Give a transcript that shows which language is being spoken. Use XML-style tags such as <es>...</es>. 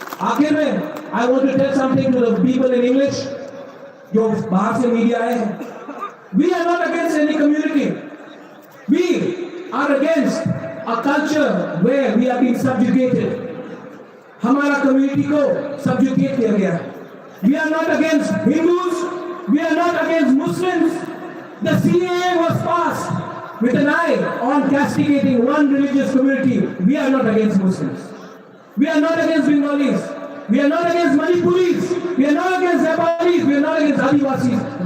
<hi>आखिर में</hi> <en>I want to tell something to the people in English,</en> <hi>जो बाहर से मीडिया आए हैं।</hi> <en>We are not against any community. We are against a culture where we are being subjugated.</en> <hi>हमारा community को subjugate किया गया है।</hi> <en>We are not against Hindus. We are not against Muslims. The CAA was passed with an eye on castigating one religious community. We are not against Muslims. We are not against Bengalis. We are not against Manipuris. We are not against Nepalis. We are not against Adivasis.</en>